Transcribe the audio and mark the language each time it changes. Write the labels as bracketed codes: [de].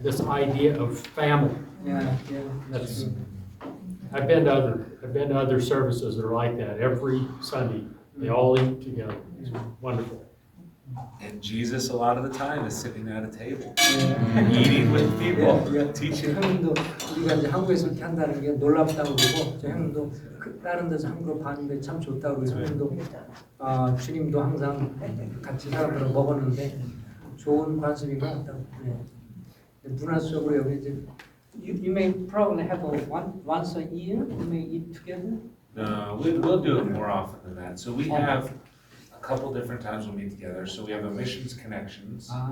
[en] this idea of family. yeah. That's, I've been to other services that are like that. Every Sunday, they all eat together. It's wonderful. And Jesus, a lot of the time, is sitting at a table, Yeah. eating with people, [ko] 예, [en] teaching. [ko] 형님도 우리가 이제 한국에서 이렇게 한다는 게 놀랍다고 그러고 저 형님도 다른 데서 한국을 봤는데 참 좋다고 그러고 형님도 주님도 항상 같이 사람들을 먹었는데 좋은 관습인 것 같다고. 네. 문화적으로 여기 이제 [en] you may probably have once a year you may eat together. No, we'll do it more often than that. So we have a couple different times we'll meet together. So we have a missions connections.